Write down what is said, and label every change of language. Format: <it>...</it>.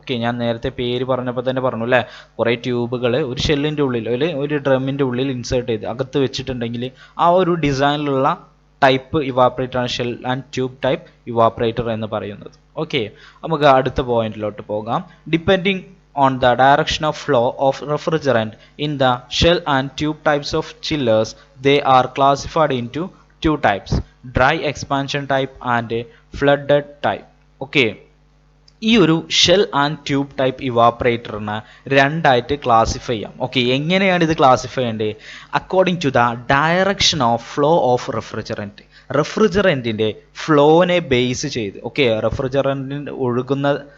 <ml>Okay, ഞാൻ നേരത്തെ പേര് പറഞ്ഞപ്പോൾ തന്നെ പറഞ്ഞു അല്ലേ, കുറേ ട്യൂബുകൾ ഒരു ഷെല്ലിൻ്റെ ഉള്ളിൽ അല്ലെങ്കിൽ ഒരു ഡ്രമ്മിൻ്റെ ഉള്ളിൽ ഇൻസേർട്ട് ചെയ്ത് അകത്ത് വെച്ചിട്ടുണ്ടെങ്കിൽ ആ ഒരു ഡിസൈനിലുള്ള ടൈപ്പ് ഇവാപ്പറേറ്റർ ആണ് shell and tube type evaporator എന്ന് പറയുന്നത്. ഓക്കെ, നമുക്ക് അടുത്ത പോയിന്റിലോട്ട് പോകാം.</ml> <en>Depending on the direction of flow of refrigerant in the shell and tube types of chillers, they are classified into 2 types, dry expansion type and flooded type.</en> <ml>Okay, ഈ ഒരു shell and tube type ഇവാപ്പറേറ്ററിനെ 2ആയിട്ട് classify ചെയ്യാം. Okay, എങ്ങനെയാണ് ഇത് classify ചെയ്യേണ്ടത്,</ml> <en>According to the direction of flow of refrigerant.</en> <ml>റെഫ്രിജറൻറ്റിൻ്റെ ഫ്ലോനെ base ചെയ്ത്, okay, റെഫ്രിജറൻറ്റിൻ്റെ ഒഴുകുന്ന</ml>